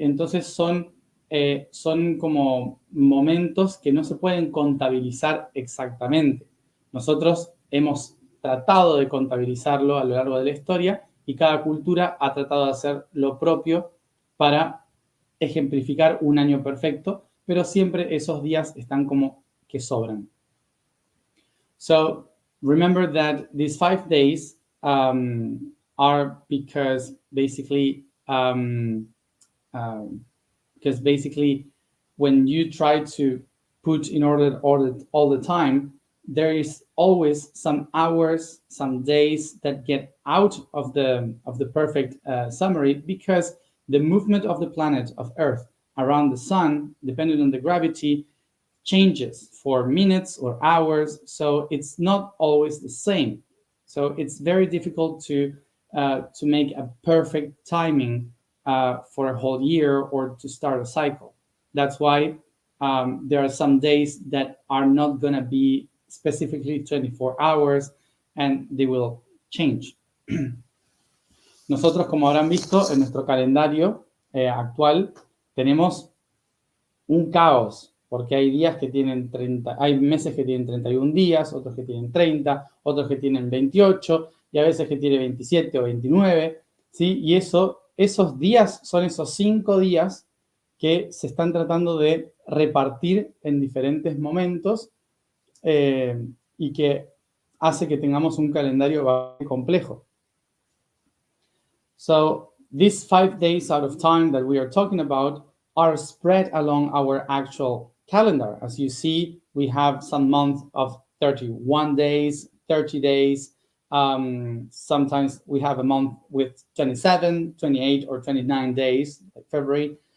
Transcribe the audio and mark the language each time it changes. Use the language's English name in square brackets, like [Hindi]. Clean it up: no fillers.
[Spanish] Entonces son como momentos que no se pueden contabilizar exactamente. Nosotros hemos tratado de contabilizarlo a lo largo de la historia y cada cultura ha tratado de hacer lo propio para ejemplificar un año perfecto, pero siempre esos días están como que sobran. [English] So remember that these 5 days are because basically when you try to put in order all the time, there is always some hours, some days that get out of the perfect summary because the movement of the planet of Earth around the sun, depending on the gravity, changes for minutes or hours. So it's not always the same. So it's very difficult to make a perfect timing for a whole year or to start a cycle. That's why there are some days that are not going to be specifically 24 hours and they will change. [Spanish] Nosotros, como habrán visto, en nuestro calendario actual tenemos un caos, porque hay días que tienen 30, hay meses que tienen 31 días, otros que tienen 30, otros que tienen 28, y a veces que tiene 27 o 29, ¿sí? Y esos días son esos 5 días que se están tratando de repartir en diferentes momentos y que hace que tengamos un calendario bastante complejo. [English] So these 5 days out of time that we are talking about are spread along our actual calendar. As you see, we have some months of 31 days, 30 days. Sometimes we have a month with 27, 28, or 29 days, like February.